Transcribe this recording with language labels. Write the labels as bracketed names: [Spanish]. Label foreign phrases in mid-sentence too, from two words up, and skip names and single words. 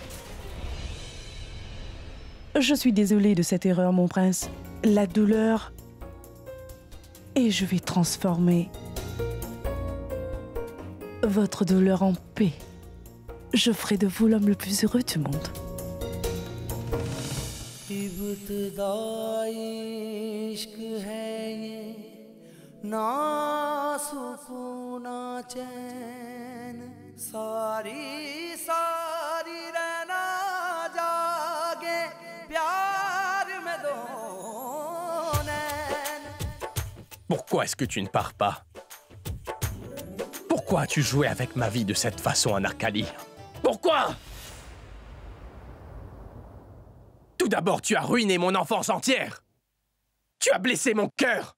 [French] Je suis désolée de cette erreur, mon prince. La douleur... Et je vais transformer votre douleur en paix. Je ferai de vous l'homme le plus heureux du monde. [Hindi] इब्तदा इश्क है ये ना चैन सारी सारी रहना जागे प्यार में दो नैन. [French] Pourquoi est-ce que tu ne pars pas? Pourquoi as-tu joué avec ma vie de cette façon, Anarkali? Pourquoi? Tout d'abord, tu as ruiné mon enfance entière. Tu as blessé mon cœur.